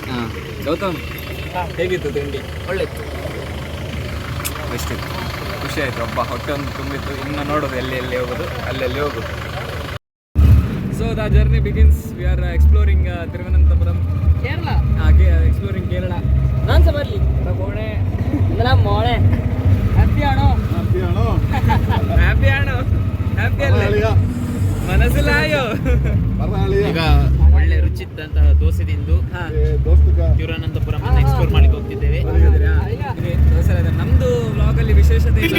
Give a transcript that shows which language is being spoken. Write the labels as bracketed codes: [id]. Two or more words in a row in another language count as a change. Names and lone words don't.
[kn] ಹಾಂ ಗೌತಮ್ ಹೇಗಿತ್ತು ತಿಂಡಿ? ಒಳ್ಳೆಯಿತ್ತು, ಬೆಸ್ಟ್ ಇತ್ತು, ಖುಷಿ ಆಯಿತು. ಹಬ್ಬ ಹೊಟ್ಟೆ ಒಂದು ತುಂಬಿತ್ತು. ಇನ್ನು ನೋಡೋದು ಎಲ್ಲಿ ಹೋಗೋದು ಅಲ್ಲೆಲ್ಲಿ ಹೋಗೋದು. [en] so the journey begins. we are exploring ತಿರುವನಂತಪುರಂ, ಕೇರಳ. [kn] ಹಾಗೆ ಎಕ್ಸ್ಪ್ಲೋರಿಂಗ್ ಕೇರಳ. ನಾನು ಸಹ ಬರಲಿ ಕೋಣೆ [ml] മോളെ ഹാപ്പി ആണോ? ഹാപ്പി ആണോ, ഹാപ്പി അല്ല മനസ്സിലായോ. [kn] ಈಗ ಒಳ್ಳೆ ರುಚಿದ್ದಂತಹ ದೋಸೆ ತಿಂದು ತಿರುವನಂತಪುರಂ ಎಕ್ಸ್ಪ್ಲೋರ್ ಮಾಡ್ಲಿಕ್ಕೆ ಹೋಗ್ತಿದ್ದೇವೆ. ನಮ್ದು ವ್ಲಾಗಲ್ಲಿ ವಿಶೇಷತೆ ಇಲ್ಲ.